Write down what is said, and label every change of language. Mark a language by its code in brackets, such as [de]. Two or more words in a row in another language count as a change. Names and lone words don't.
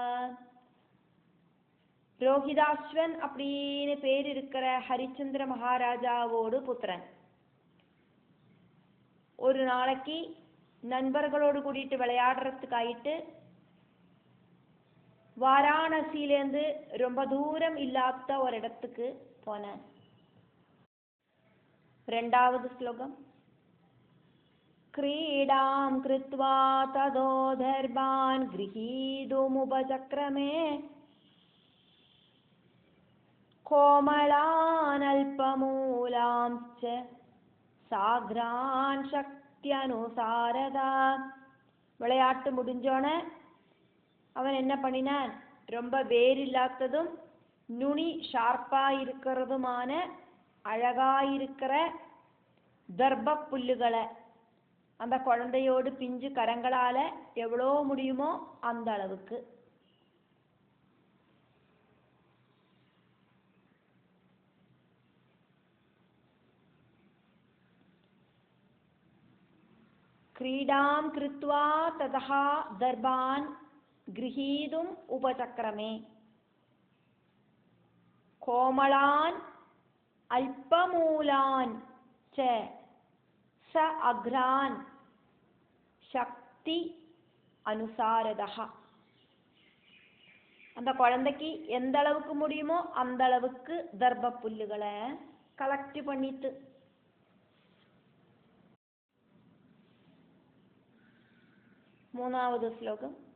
[ta] ரோஹிதாஸ்வன் அப்படின்னு பேர் இருக்கிற ஹரிச்சந்திர மகாராஜாவோடு புத்திரன் ஒரு நாளைக்கு நண்பர்களோடு கூட்டிட்டு விளையாடுறதுக்காயிட்டு வாராணசியிலேருந்து ரொம்ப தூரம் இல்லாத ஒரு இடத்துக்கு போனான். 2வது ஸ்லோகம். [sa] क्रीडां कृत्वा तदो दर्भान् गृहीतुमुपचक्रमे कोमलान् अल्पमूलांश्च साग्रान् शक्त्यनुसारदा. [ta] விளையாட்டு முடிஞ்சோன அவன் என்ன பண்ணினான், ரொம்ப வேரில்லாததும் நுனி ஷார்ப்பா இருக்கிறதுமான அழகாயிருக்கிற தர்ப புல்லுகளை அந்த குழந்தையோடு பிஞ்சு கரங்களால எவ்வளோ முடியுமோ அந்த அளவுக்கு [sa] क्रीडां कृत्वा ततः दर्भान् गृहीतुम् उपचक्रमे कोमलान् अल्पमूलान् च स अग्रान् शक्ति अनुसारतः. [ta] அந்த குழந்தைக்கு எந்த அளவுக்கு முடியுமோ அந்த அளவுக்கு தர்ப புல்லுகளை கலெக்ட் பண்ணிட்டு 3வது ஸ்லோகம்.